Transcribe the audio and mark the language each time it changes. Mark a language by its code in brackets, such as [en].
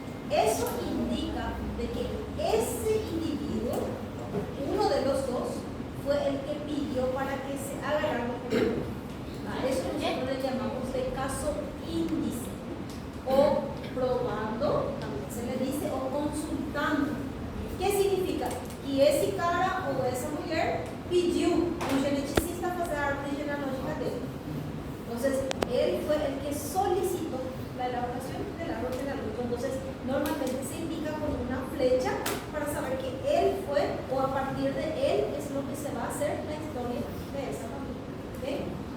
[es] Eso indica de que ese individuo, uno de los dos, fue el que pidió para que se agarrara por el otro. A eso nosotros le llamamos de caso índice, o probando, también se le dice, o consultando. ¿Qué significa? [pt] Que esse cara ou essa mulher pediu geneticista fazer a árvore genealógica dele. [es] Entonces, él fue el que solicitó la elaboración del árbol genealógico. Entonces, normalmente se indica con una flecha para saber que él fue, o a partir de él es lo que se va a hacer la historia de esa familia. ¿Okay?